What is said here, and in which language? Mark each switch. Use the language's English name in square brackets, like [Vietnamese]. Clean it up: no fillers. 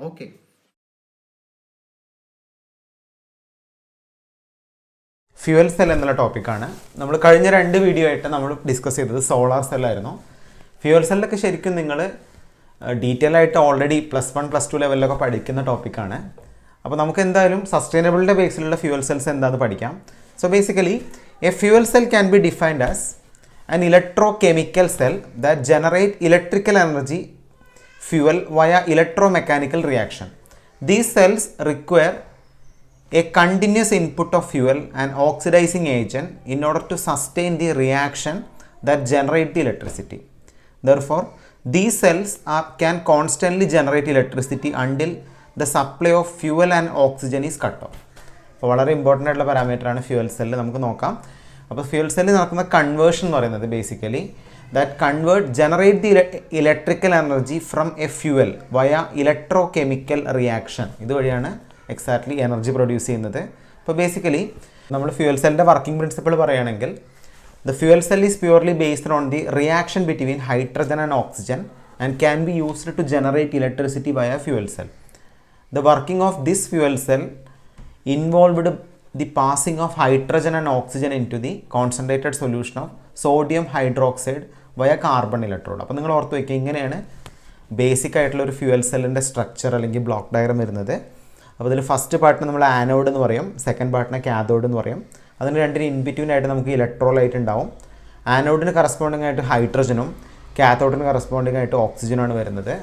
[Malayalam] Okay, fuel cell എന്നുള്ള ടോപ്പിക്കാണ്. നമ്മൾ കഴിഞ്ഞ 2 വീഡിയോ ആയിട്ട് നമ്മൾ ഡിസ്കസ് ചെയ്തത് സോളാർ സെല്ലായിരുന്നു. ഫ്യൂവൽ സെല്ലൊക്കെ ശരിക്കും നിങ്ങൾ ഡീറ്റെയിൽ ആയിട്ട് ഓൾറെഡി +1 +2 ലെവലിലൊക്കെ പഠിക്കുന്ന ടോപ്പിക്കാണ്. അപ്പോൾ നമുക്ക് എന്തായാലും സസ്റ്റൈനബിളിൻ്റെ ബേസിലുള്ള ഫ്യൂവൽ സെൽസ് എന്താണെന്ന് പഠിക്കാം. [English] So basically a fuel cell can be defined as an electrochemical cell that generate electrical energy fuel via electromechanical reaction. These cells require a continuous input of fuel and oxidizing agent in order to sustain the reaction that generate the electricity. Therefore, these cells can constantly generate electricity until the supply of fuel and oxygen is cut off. [Malayalam] അപ്പോൾ വളരെ important ആയിട്ടുള്ള പാരാമീറ്ററാണ് fuel cell. നമുക്ക് നോക്കാം. അപ്പോൾ fuel സെല്ലിൽ നടക്കുന്ന conversion എന്ന് പറയുന്നത് basically [English] That generate the electrical energy from a fuel via electrochemical reaction. [Malayalam] ഇതുവഴിയാണ് exactly energy produce ചെയ്യുന്നത്. അപ്പോൾ ബേസിക്കലി നമ്മൾ ഫ്യൂവൽ സെല്ലിൻ്റെ വർക്കിംഗ് പ്രിൻസിപ്പിൾ പറയുകയാണെങ്കിൽ [English] The fuel cell is purely based on the reaction between hydrogen and oxygen and can be used to generate electricity via fuel cell. The working of this fuel cell involved the passing of hydrogen and oxygen into the concentrated solution of sodium hydroxide via carbon electrode. [Malayalam] അപ്പോൾ നിങ്ങൾ ഓർത്ത് വയ്ക്കുക, ഇങ്ങനെയാണ് basic ആയിട്ടുള്ള ഒരു fuel സെല്ലിൻ്റെ structure അല്ലെങ്കിൽ ബ്ലോക്ക് ഡയഗ്രം വരുന്നത്. അപ്പോൾ ഇതിൽ ഫസ്റ്റ് പാർട്ടിന് നമ്മൾ ആനോഡ് എന്ന് പറയും, സെക്കൻഡ് പാർട്ടിനെ കാഥോഡ് എന്ന് പറയും. അതിന് രണ്ടിന് ഇൻ ബിറ്റ്വീൻ ആയിട്ട് നമുക്ക് ഇലക്ട്രോലൈറ്റ് ഉണ്ടാവും. ആനോഡിന് കറസ്പോണ്ടിങ് ആയിട്ട് ഹൈഡ്രജനും കാഥോഡിന് കറസ്പോണ്ടിങ് ആയിട്ട് ഓക്സിജനാണ് വരുന്നത്.